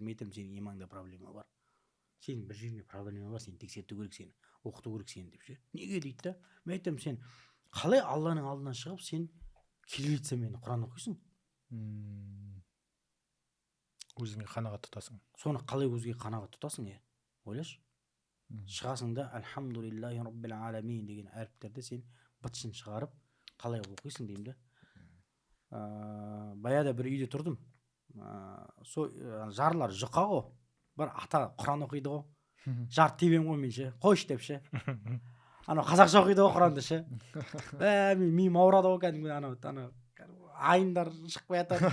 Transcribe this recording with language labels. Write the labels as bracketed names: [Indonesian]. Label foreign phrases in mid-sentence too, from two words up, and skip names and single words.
[Kazakh] Мен айтамын, сенің имаңда проблема бар. Сен бір жеріңде проблема бар, сен тексерту керек, сені оқыту керек сені деп ше. Неге дейді да? Мен айтамын, сен қалай Алланың алдынан шығып, сен кириллицамен Құран оқисың? Өзіңе қанағат тұтасың. Соны қалай өзге қанағат тұтасың, ойлашы. Шығасың да [Arabic] الحمد لله رب العالمين [Kazakh] деген әріптерді сен бытшын шығарып қалай оқисың деймін да. Баяда бір үйде тұрдым. Жарлар жұқа ғой. Бір ата Құран оқиды ғой. Жар тебем ғой мен ше. Қойшы деп ше. Анау қазақша оқиды ғой Құранды ше. Миым ауырады ғой кәдімгі анау айындар шығып жатады.